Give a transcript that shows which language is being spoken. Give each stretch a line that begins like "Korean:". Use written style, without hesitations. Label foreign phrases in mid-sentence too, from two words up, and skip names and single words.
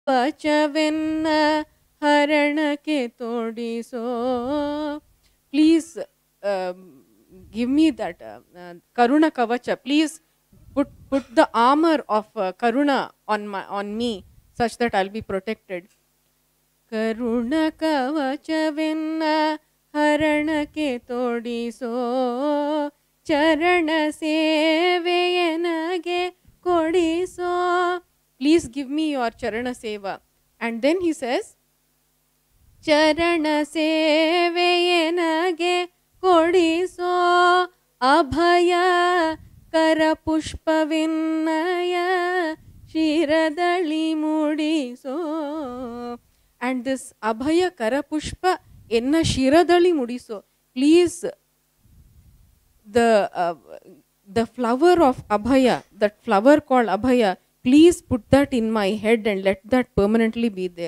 Kannada: ವಚವೆನ್ನ ಹರಣಕ್ಕೆ ತೋಡಿಸೋ.
English: Please give me that Karuna Kavacha. Please put the armor of Karuna on me, such that I'll be protected.
Kannada: ಕರುಣ ಕವಚವೆನ್ನ ಹರಣಕ್ಕೆ ತೋಡಿಸೋ, ಚರಣ ಸೇವೆಯನಗೆ ಕೊಡಿಸೋ.
English: Please give me your
Kannada: ಚರಣ ಸೇವೆ.
English: And then he says,
Kannada: ಚರಣ ಸೇವೆಯನಗೆ ಕೊಡಿಸೋ, ಅಭಯ ಕರಪುಷ್ಪವಿನ್ನಯ ಶಿರದಳಿ ಮುಡಿಸೋ.
English: And this
Kannada: ಅಭಯ ಕರಪುಷ್ಪ ಎನ್ನ ಶಿರದಳಿ ಮುಡಿಸೋ.
English: Please, the flower of abhaya, that flower called abhaya, please put that in my head and let that permanently be there.